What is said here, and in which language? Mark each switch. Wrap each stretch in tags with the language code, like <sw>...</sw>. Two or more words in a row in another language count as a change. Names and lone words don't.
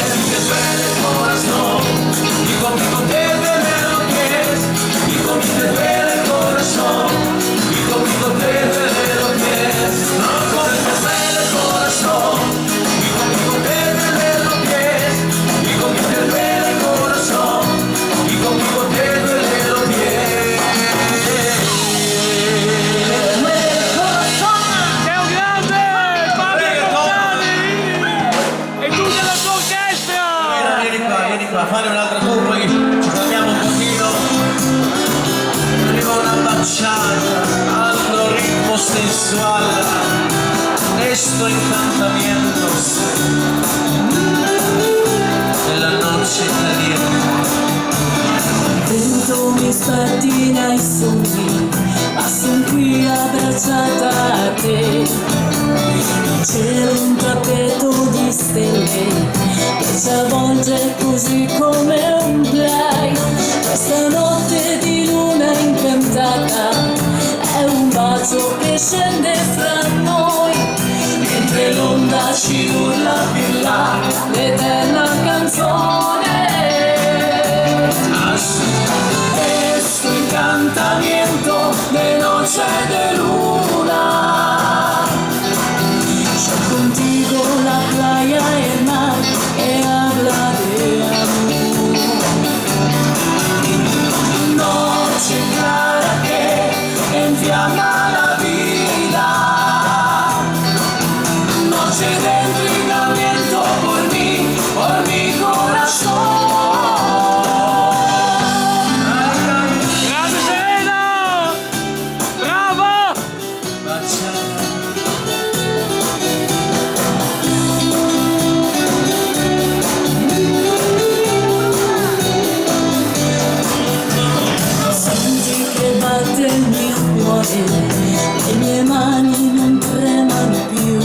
<es>Te duele el corazón, y conmigo te duelen los pies, y conmigo te duele el corazón, y conmigo te duelen los pies. No, conmigo te duele el corazón, y conmigo te duelen los pies, y conmigo te duele el corazón, y conmigo te duelen los pies.</es> <it>Sei un grande! Fabio Corsani! E tutta la sua orchestra! Vieni qua, fare un'altra tour, poi ci fermiamo un pochino. Arriva una baciata al ritmo sensual,</it> <es>esto encantamiento della noche caliente.</es> <it>Vento mi spattina i sogni, ma son qui abbracciata a te. Il cielo è un tappeto di stelle che ci avvolge così come un play. Questa notte di luna incantata è un bacio che scende fra noi, mentre l'onda ci urla più là l'eterna canzone.</it> <es>Este encantamiento de noche de luna. Yo contigo la playa y el mar que habla de amor. Noche clara que enfiamma la vida. Noche de entrenamiento por mi corazón.</es> <it>Grande Serena! Brava! Senti che batte il mio cuore, le mie mani non tremano più.</it>